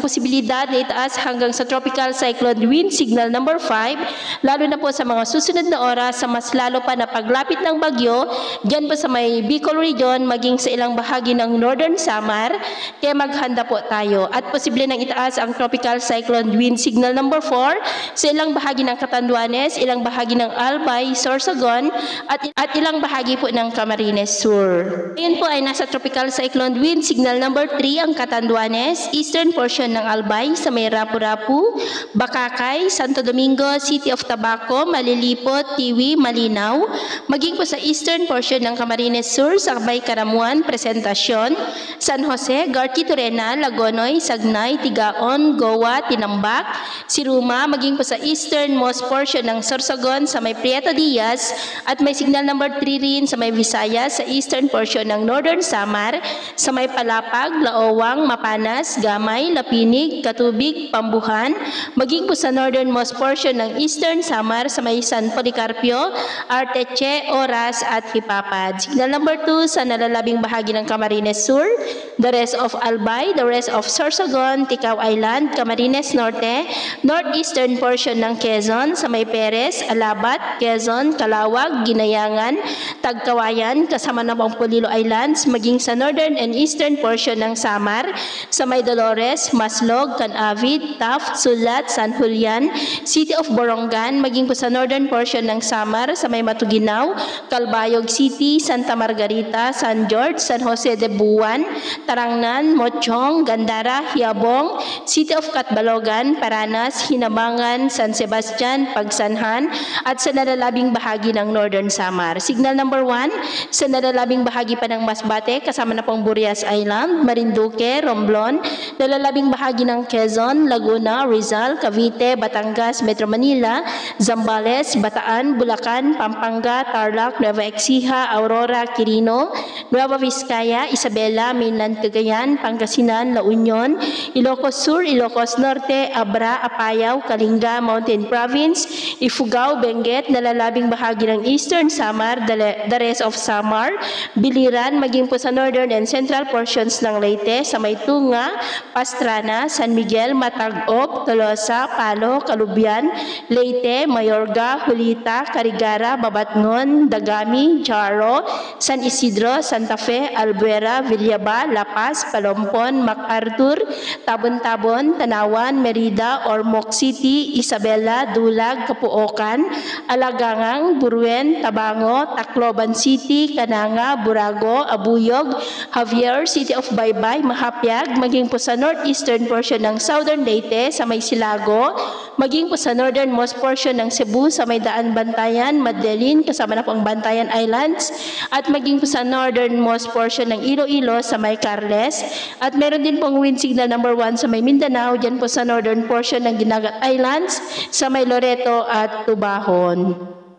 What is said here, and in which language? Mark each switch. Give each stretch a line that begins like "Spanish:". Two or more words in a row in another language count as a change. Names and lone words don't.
Filipino: posibilidad na itaas hanggang sa
English: Tropical Cyclone Wind Signal number 5,
Filipino: lalo na po sa mga susunod na oras sa mas lalo pa na paglapit ng bagyo dyan po sa may Bicol region maging sa ilang bahagi ng Northern Samar, kaya maghanda po tayo at posible nang itaas ang
English: Tropical Cyclone Wind Signal number 4
Filipino: sa ilang bahagi ng Catanduanes, ilang bahagi ng Albay, Sorsogon at ilang bahagi po ng Camarines Sur. Ngayon po ay nasa
English: Tropical Cyclone Wind Signal number 3
Filipino: ang Catanduanes,
English: eastern portion
Filipino: ng Albay sa may Rapu-Rapu, Bakakay, Santo Domingo, City of Tabaco, Malilipot, Tiwi, Malinaw, maging po sa
English: eastern portion
Filipino: ng Camarines Sur sa may Karamuan, Presentacion, San Jose, Gartitorena, Lagonoy, Sagnay, Tigaon, Goa, Tinambak, Siruma, maging po sa
English: easternmost portion
Filipino: ng Sorsogon sa may Prieto Diaz at may
English: signal number 3
Filipino: rin sa may Visayas sa
English: eastern portion
Filipino: ng Northern Samar sa may Palapag, Laowang, Mapanas, Gamay, Lapinig, Katubig, Pambuhan, maging po sa
English: northernmost portion
Filipino: ng Eastern Samar sa may San Policarpio, Arteche, Oras at Hipapad.
English: Signal number 2
Filipino: sa nalalabing bahagi ng Camarines Sur,
English: the rest of Albay, the rest of Sorsogon, Ticao Island, Camarines Norte, northeastern portion ng
Filipino: Quezon sa may Perez, Alabat, Quezon, Calawag, Ginayangan, Tagkawayan, kasama ng Polillo Islands, maging sa
English: northern and eastern
Filipino: portion ng Samar sa may Dolores, Maslog, Canavid, Taft, Sulat, San Julian, City of Borongan, maging po sa
English: northern portion
Filipino: ng Samar sa may Matuginaw, Calbayog City, Santa Margarita, San George, San Jose de Buwan, Tarangnan, Mochong, Gandara, Hiabong, City of Catbalogan, Paranas, Hinabangan, San Sebastian, Pagsanhan at sa nalalabing bahagi ng Northern Samar.
English: Signal number 1
Filipino: sa nalalabing bahagi pa ng Masbate kasama na pong Burias Island, Marinduque, Romblon, nalalabing bahagi ng Quezon, Laguna, Rizal, Cavite, Batangas, Metro Manila, Zambales, Bataan, Bulacan, Pampanga, Tarlac, Nueva Ecija, Aurora, Quirino, Nueva Vizcaya, Isabela, Mainland Cagayan, Pangasinan, La Union, Ilocos Sur, Ilocos Norte, Abra, Apayao, Kalinga, Mountain Province, Ifugao, Benguet, nalalabing bahagi ng Eastern Samar,
English: the rest of Samar, Biliran,
Filipino: maging po sa
English: northern and central portions
Filipino: ng Leyte, sa may Tunga, Pastrana, San Miguel, Matagop, Tolosa, Palo, Kalubian, Leyte, Mayorga, Hulita, Carigara, Babatngon, Dagami, Jaro, San Isidro, Santa Fe, Albuera, Villaba, La Paz, Palompon, MacArthur, Tabon-Tabon, Tanawan, Merida, Ormoc City, Isabela, Dulag, Kapuokan, Alagangang, Buruen, Tabango, Tacloban City, Cananga, Burago, Abuyog, Javier, City of Baybay, Mahapyag, maging po sa
English: northeastern portion
Filipino: ng Southern Leyte sa may Silago, maging po sa
English: northernmost portion
Filipino: ng Cebu sa may daan Bantayan, Madeline, kasama na po ang Bantayan Islands, at maging po sa
English: northernmost portion
Filipino: ng Iloilo sa may Carles, at meron din pong
English: wind signal number 1
Filipino: sa may Mindanao, dyan po sa
English: northern portion
Filipino: ng Dinagat Islands, sa may Loreto at Tubahon.